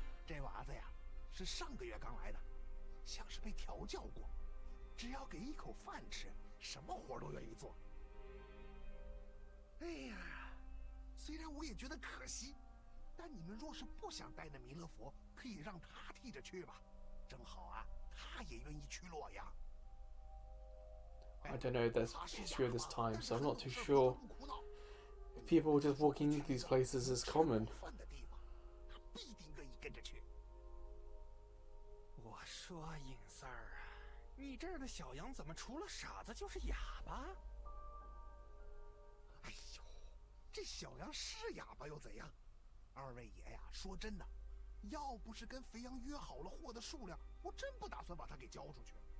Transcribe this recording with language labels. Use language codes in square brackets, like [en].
[zh] 这娃子呀，是上个月刚来的，像是被调教过，只要给一口饭吃，什么活都愿意做。哎呀，虽然我也觉得可惜，但你们若是不想带那弥勒佛，可以让他替着去吧，正好啊，他也愿意去洛阳。 [en] I don't know the history of this time, so I'm not too sure if people just walking into these places is common. [zh] 他必定愿意跟着去。我说尹三儿啊，你这儿的小羊怎么除了傻子就是哑巴？哎呦，这小羊是哑巴又怎样？二位爷呀，说真的，要不是跟肥羊约好了货的数量，我真不打算把它给交出去。